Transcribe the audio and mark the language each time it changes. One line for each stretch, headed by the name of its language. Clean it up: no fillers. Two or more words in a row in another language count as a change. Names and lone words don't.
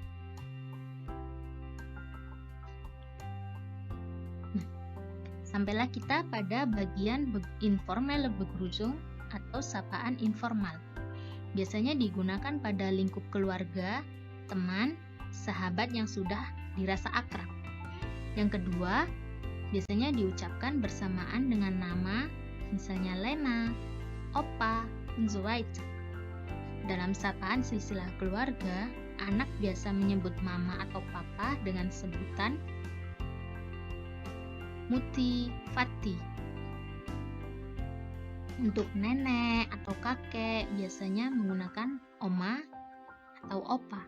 Indonesian: Sampailah kita pada bagian informal Begrüßung atau sapaan informal. Biasanya digunakan pada lingkup keluarga, teman, sahabat yang sudah dirasa akrab. Yang kedua, biasanya diucapkan bersamaan dengan nama, misalnya Lena, Opa,
German: und so weiter.
Indonesian: Dalam sapaan silsilah keluarga, anak biasa menyebut mama atau papa dengan sebutan Mutti, Fatti. Untuk nenek atau kakek biasanya menggunakan oma atau opa.